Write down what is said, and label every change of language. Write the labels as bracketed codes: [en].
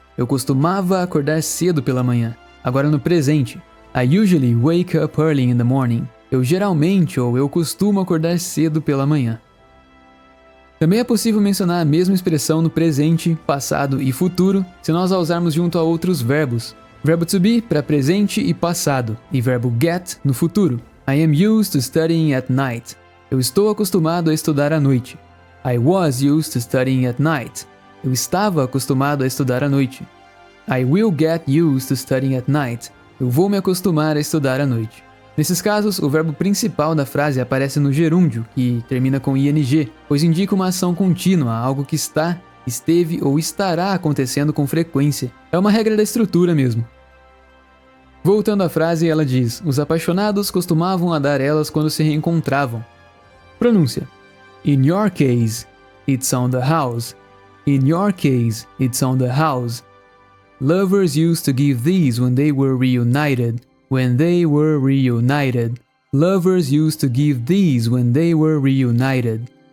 [pt] Eu costumava acordar cedo pela manhã. [en] Agora no presente, I usually wake up early in the morning. [pt] Eu geralmente ou eu costumo acordar cedo pela manhã. Também é possível mencionar a mesma expressão no presente, passado e futuro se nós a usarmos junto a outros verbos. Verbo to be para presente e passado, e verbo get no futuro. [en] I am used to studying at night. [pt] Eu estou acostumado a estudar à noite. [en] I was used to studying at night. [pt] Eu estava acostumado a estudar à noite. [en] I will get used to studying at night. [pt] Eu vou me acostumar a estudar à noite. Nesses casos, o verbo principal da frase aparece no gerúndio, que termina com ing, pois indica uma ação contínua, algo que está esteve ou estará acontecendo com frequência. É uma regra da estrutura mesmo. Voltando à frase, ela diz: os apaixonados costumavam a dar elas quando se reencontravam. [en] Pronúncia: In your case, it's on the house. In your case, it's on the house. Lovers used to give these when they were reunited. When they were reunited. Lovers used to give these when they were reunited.